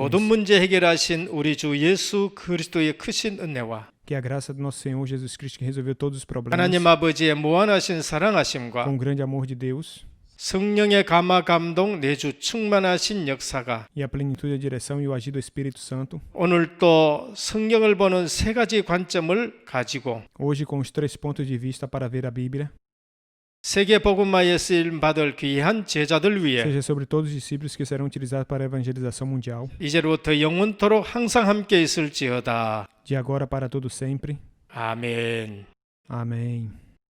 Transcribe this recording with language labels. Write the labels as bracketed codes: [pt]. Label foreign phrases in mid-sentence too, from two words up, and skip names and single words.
[ko] 모든 문제 해결하신 우리 주 예수 그리스도의 크신 은혜와 [pt] Que a graça do nosso Senhor Jesus Cristo, que resolveu todos os problemas, [ko] 하나님 아버지의 무한하신 사랑하심과 [pt] com o grande amor de Deus [ko] 성령의 감화 감동 내주 충만하신 역사가 [pt] e a plenitude da direção e o agir do Espírito Santo, [ko] 오늘 또 성경을 보는 세 가지 관점을 가지고 [pt] hoje com os 3 pontos de vista para ver a Bíblia, [ko] 세계 복음화에 쓰임 받을 귀한 제자들 위해 [pt] seja sobre todos os discípulos que serão utilizados para a evangelização mundial, [ko] 이제로부터 영원토록 항상 함께 있을지어다. [pt] de agora para todo sempre. [ko] 아멘. [pt] Amém.